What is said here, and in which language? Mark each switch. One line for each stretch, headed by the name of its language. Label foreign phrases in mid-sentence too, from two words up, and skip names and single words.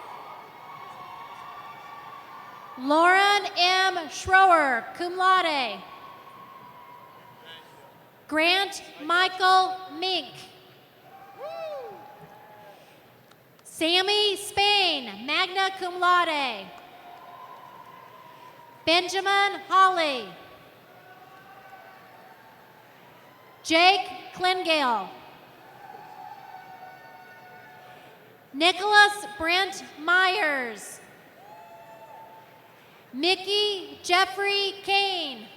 English: Lauren M. Schroer,
Latin: cum laude.
English: Grant Michael Mink. Sammy Spain,
Latin: magna cum laude.
English: Benjamin Holly. Jake Klingale. Nicholas Brent Myers. Mickey Jeffrey Kane.